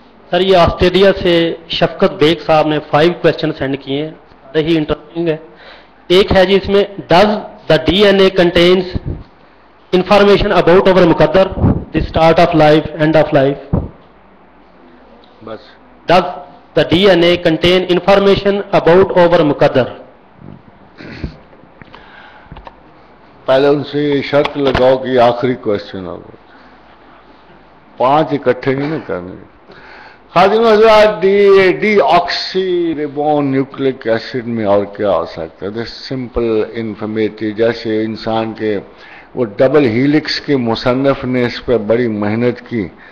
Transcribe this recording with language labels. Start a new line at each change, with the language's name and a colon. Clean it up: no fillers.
Urdu: سر، یہ آسٹریلیا سے شفقت بیگ صاحب نے 5 کوشچن سینڈ کیے ہیں، بڑے ہی انٹرسٹنگ ہے۔ ایک ہے جی اس میں،
English: does the DNA contains information about our مقدر، the start of life,
Urdu: and of life? بس
English: Does the DNA contain information about our مقدر؟
Urdu: پہلے ان سے یہ شرط لگاؤ کہ یہ آخری کوشچن ہوگا، 5 اکٹھے نہیں نا کرنے۔ خادم حضرات، ڈی آکسی ریبون نیوکلک ایسڈ میں اور کیا ہو سکتا ہے؟ سمپل انفارمیٹیو، جیسے انسان کے وہ ڈبل ہیلکس کے مصنف نے اس پہ بڑی محنت کی،